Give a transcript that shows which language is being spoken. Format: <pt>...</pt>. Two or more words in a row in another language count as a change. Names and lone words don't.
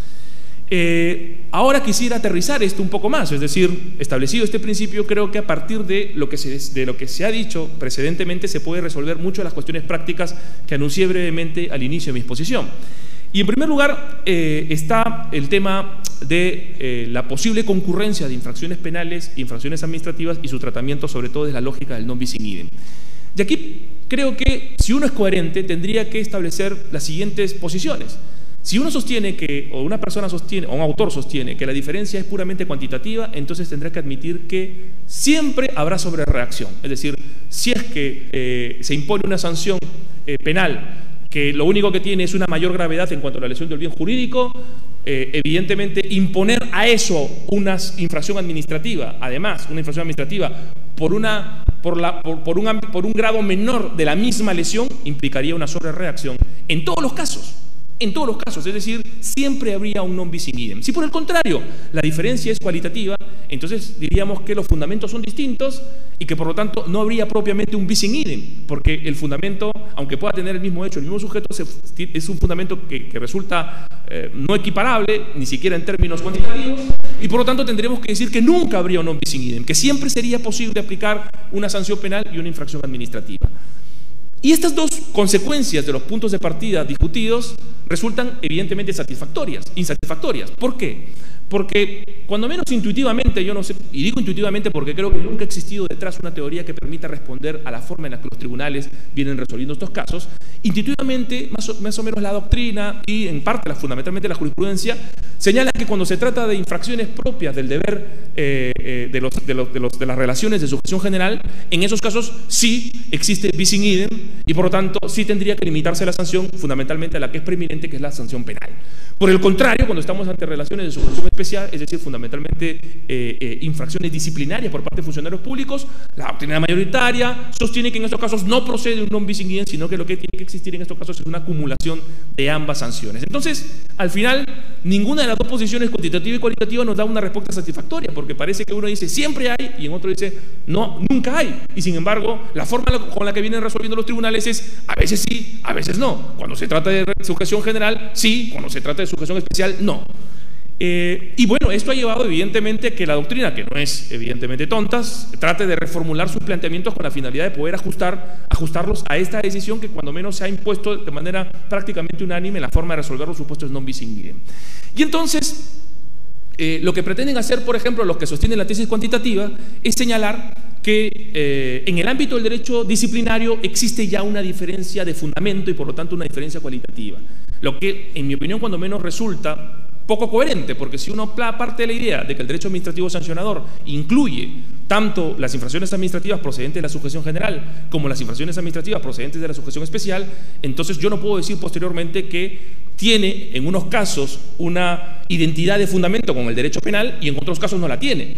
<es>Ahora quisiera aterrizar esto un poco más, es decir, establecido este principio, creo que a partir de lo que se ha dicho precedentemente se puede resolver mucho de las cuestiones prácticas que anuncié brevemente al inicio de mi exposición. Y en primer lugar está el tema de la posible concurrencia de infracciones penales, infracciones administrativas y su tratamiento sobre todo desde la lógica del</es> <la>non bis in idem.</la> <es>Y aquí creo que si uno es coherente tendría que establecer las siguientes posiciones. Si uno sostiene que, o una persona sostiene, o un autor sostiene que la diferencia es puramente cuantitativa, entonces tendrá que admitir que siempre habrá sobrereacción. Es decir, si es que se impone una sanción penal que lo único que tiene es una mayor gravedad en cuanto a la lesión del bien jurídico, evidentemente imponer a eso una infracción administrativa, además una infracción administrativa por un grado menor de la misma lesión, implicaría una sobrereacción en todos los casos. En todos los casos, es decir, siempre habría un</es> <la>non bis in idem.</la> <es>Si por el contrario la diferencia es cualitativa, entonces diríamos que los fundamentos son distintos y que por lo tanto no habría propiamente un</es> <la>bis in idem,</la> <es>porque el fundamento, aunque pueda tener el mismo hecho, el mismo sujeto, es un fundamento que resulta no equiparable, ni siquiera en términos cuantitativos, y por lo tanto tendremos que decir que nunca habría un</es> <la>non bis in idem,</la> <es>que siempre sería posible aplicar una sanción penal y una infracción administrativa. Y estas dos consecuencias de los puntos de partida discutidos resultan evidentemente insatisfactorias. ¿Por qué? Porque cuando menos intuitivamente, yo no sé, y digo intuitivamente porque creo que nunca ha existido detrás una teoría que permita responder a la forma en la que los tribunales vienen resolviendo estos casos, intuitivamente más o menos la doctrina y en parte fundamentalmente la jurisprudencia señala que cuando se trata de infracciones propias del deber de las relaciones de sujeción general, en esos casos sí existe</es> <la>bis in idem</la> <es>y por lo tanto sí tendría que limitarse la sanción fundamentalmente a la que es preeminente, que es la sanción penal. Por el contrario, cuando estamos ante relaciones de sujeción especial, es decir, fundamentalmente infracciones disciplinarias por parte de funcionarios públicos, la doctrina mayoritaria sostiene que en estos casos no procede un</es> <la>non bis in idem,</la> <es>sino que lo que tiene que existir en estos casos es una acumulación de ambas sanciones. Entonces, al final, ninguna de las dos posiciones, cuantitativa y cualitativa, nos da una respuesta satisfactoria, porque parece que uno dice siempre hay y en otro dice no, nunca hay. Y sin embargo, la forma con la que vienen resolviendo los tribunales es a veces sí, a veces no. Cuando se trata de sujeción general, sí; cuando se trata de sujeción especial, no. Y bueno, esto ha llevado evidentemente que la doctrina, que no es evidentemente tontas, trate de reformular sus planteamientos con la finalidad de poder ajustarlos a esta decisión que cuando menos se ha impuesto de manera prácticamente unánime en la forma de resolver los supuestos</es> <la>non bis in idem.</la> <es>Y entonces, lo que pretenden hacer, por ejemplo, los que sostienen la tesis cuantitativa, es señalar que en el ámbito del derecho disciplinario existe ya una diferencia de fundamento y por lo tanto una diferencia cualitativa, lo que en mi opinión cuando menos resulta poco coherente, porque si uno parte de la idea de que el derecho administrativo sancionador incluye tanto las infracciones administrativas procedentes de la sujeción general como las infracciones administrativas procedentes de la sujeción especial, entonces yo no puedo decir posteriormente que tiene en unos casos una identidad de fundamento con el derecho penal y en otros casos no la tiene.</es>